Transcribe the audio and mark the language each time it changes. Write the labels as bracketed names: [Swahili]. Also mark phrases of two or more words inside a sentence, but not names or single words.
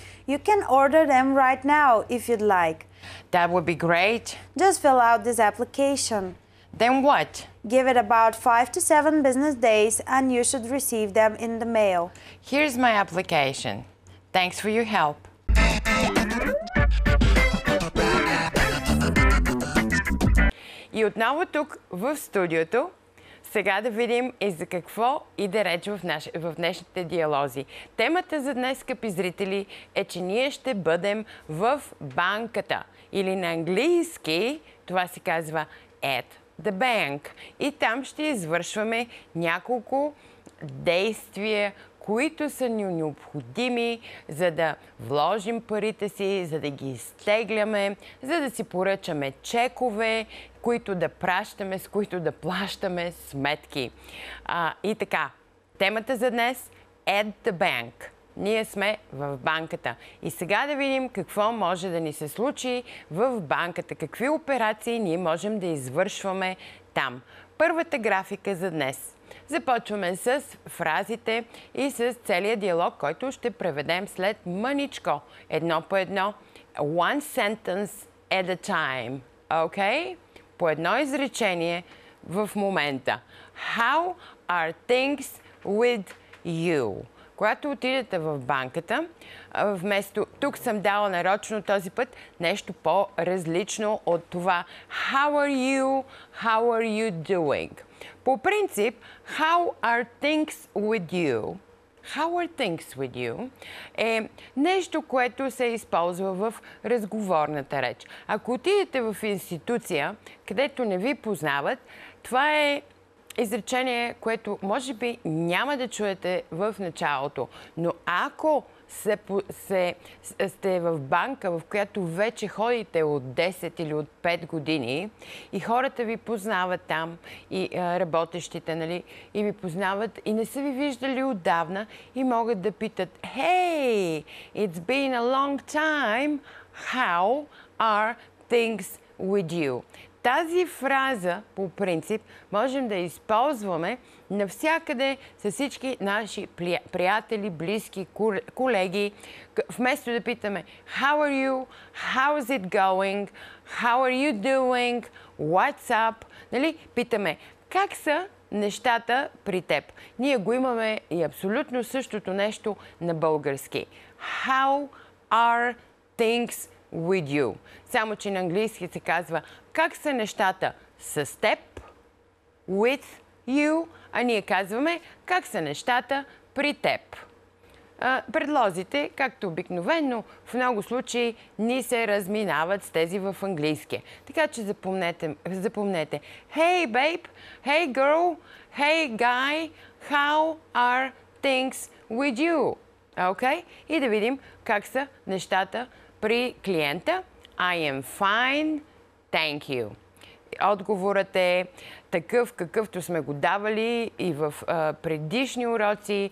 [English] You can order them right now if you'd like. That would be great. Just fill out this application. Then what? Give it about 5 to 7 business days and you should receive them in the mail. Here's my application. Thanks for your help. [Bulgarian] И отново тук в студиото. Сега да видим и за какво иде реч в днешните диалози. Темата за днес, скъпи зрители, е, че ние ще бъдем в банката. Или на английски това се казва [English] at the bank. [Bulgarian] И там ще извършваме няколко действия, които са ни необходими, за да вложим парите си, за да ги изтегляме, за да си поръчаме чекове, които да пращаме, с които да плащаме сметки. И така, темата за днес е [English] at the bank. [Bulgarian] Ние сме в банката. И сега да видим какво може да ни се случи в банката. Какви операции ние можем да извършваме там. Първата графика за днес. Започваме с фразите и с целият диалог, който ще преведем след мъничко. Едно по едно. [English] One sentence at a time. Okay? [Bulgarian] По едно изречение в момента. [English] How are things with you? [Bulgarian] Когато отидете в банката, вместо тук съм дала нарочно този път нещо по-различно от това. [English] How are you? How are you doing? [Bulgarian] По принцип, [English] how are things with you? How are things with you? [Bulgarian] Е нещо, което се използва в разговорната реч. Ако отидете в институция, където не ви познават, това е изречение, което може би няма да чуете в началото. Но ако сте в банка, в която вече ходите от 10 или от 5 години и хората ви познават там, и работещите, нали, и ви познават и не са ви виждали отдавна и могат да питат: [English] Hey, it's been a long time. How are things with you? [Bulgarian] Тази фраза, по принцип, можем да използваме навсякъде с всички наши приятели, близки, колеги. Вместо да питаме [English] How are you? How is it going? How are you doing? What's up? [Bulgarian] Нали? Питаме как са нещата при теб. Ние го имаме и абсолютно същото нещо на български. [English] How are things with you? [Bulgarian] Само че на английски се казва как са нещата с теб, [English] with you, [Bulgarian] а ние казваме как са нещата при теб. Предлозите, както обикновено, в много случаи ни се разминават с тези в английски. Така че запомнете. [English] Hey babe, hey girl, hey guy, how are things with you? Okay? [Bulgarian] И да видим как са нещата при клиента. [English] I am fine, thank you. [Bulgarian] Отговорът е такъв, какъвто сме го давали и в предишни уроци.